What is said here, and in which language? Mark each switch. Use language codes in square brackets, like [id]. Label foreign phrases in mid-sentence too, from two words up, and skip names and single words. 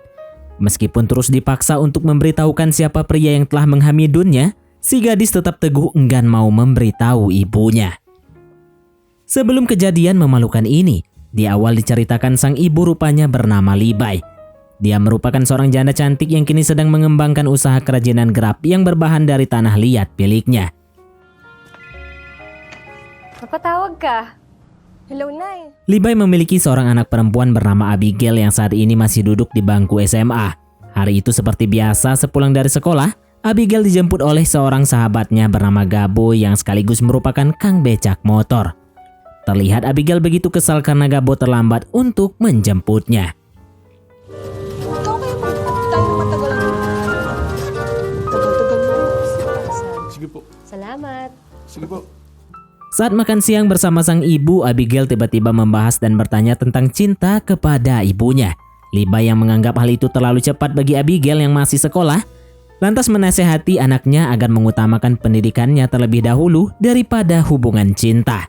[id] Meskipun terus dipaksa untuk memberitahukan siapa pria yang telah menghamidunnya, si gadis tetap teguh enggan mau memberitahu ibunya. Sebelum kejadian memalukan ini, di awal diceritakan sang ibu rupanya bernama Libai. Dia merupakan seorang janda cantik yang kini sedang mengembangkan usaha kerajinan gerab yang berbahan dari tanah liat miliknya. [tl] Napatawag ka? Hello, Nay. [id] Libai memiliki seorang anak perempuan bernama Abigail yang saat ini masih duduk di bangku SMA. Hari itu seperti biasa, sepulang dari sekolah, Abigail dijemput oleh seorang sahabatnya bernama Gabo yang sekaligus merupakan kang becak motor. Terlihat Abigail begitu kesal karena Gabo terlambat untuk menjemputnya. [tl] Ikaw kayo po. Tayo matagal lang. Tagal-tagal mo. Sige po. Salamat. Sige po. [id] Saat makan siang bersama sang ibu, Abigail tiba-tiba membahas dan bertanya tentang cinta kepada ibunya. Libai yang menganggap hal itu terlalu cepat bagi Abigail yang masih sekolah, lantas menasehati anaknya agar mengutamakan pendidikannya terlebih dahulu daripada hubungan cinta.